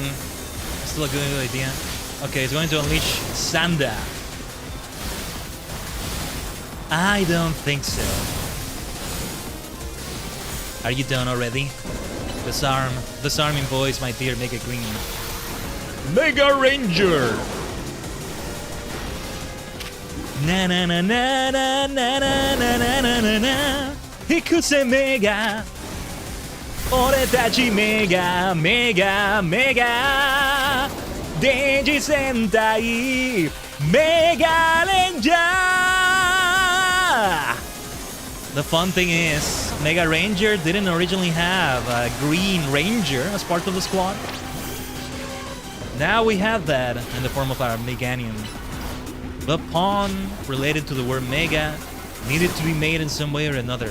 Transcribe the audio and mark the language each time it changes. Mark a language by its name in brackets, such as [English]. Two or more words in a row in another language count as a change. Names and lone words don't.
[English] Still a good idea. Okay, it's going to unleash Sanda. I don't think so. Are you done already? Disarm. Disarming voice, my dear Mega Green. Mega Ranger! Na na na na na na na na na na na. Hikuse Mega. [Japanese] 俺たち メガ メガ メガ 電磁戦隊 メガレンジャー. [English] The fun thing is, Mega Ranger didn't originally have a Green Ranger as part of the squad. Now we have that in the form of our Meganium. The pawn related to the word Mega needed to be made in some way or another.